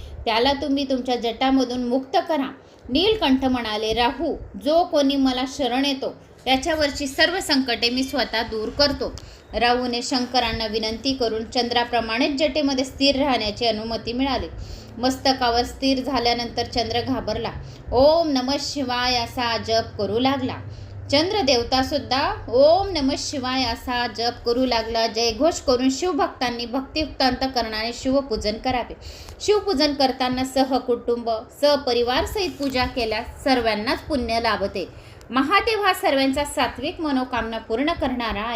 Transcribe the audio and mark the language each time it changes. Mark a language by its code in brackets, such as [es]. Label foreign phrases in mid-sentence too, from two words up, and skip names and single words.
[mr] त्याला तुम्ही तुमच्या जटामधून मुक्त करा. नीलकंठ म्हणाले, राहू, जो कोणी मला शरण येतो त्याच्यावरची सर्व संकटे मी स्वतः दूर करतो. राहूने शंकरांना विनंती करून चंद्राप्रमाणेच जटेमध्ये स्थिर राहण्याची अनुमती मिळाली. मस्तकावर स्थिर झाल्यानंतर चंद्र घाबरला. [sa] ओम नमः शिवाय [mr] असा जप करू लागला. चंद्रदेवता सुद्धा [sa] ओम नमः शिवाय [mr] असा जप करू लागला. जयघोष करून शिवभक्तांनी भक्तियुक्त अंतकरणाने शिवपूजन करावे. शिवपूजन करताना सहकुटुंब सहपरिवार सहित पूजा केल्यास सर्वांनाच पुण्य लाभते. महादेव हा सर्वांचा सात्विक मनोकामना पूर्ण करणारा आहे.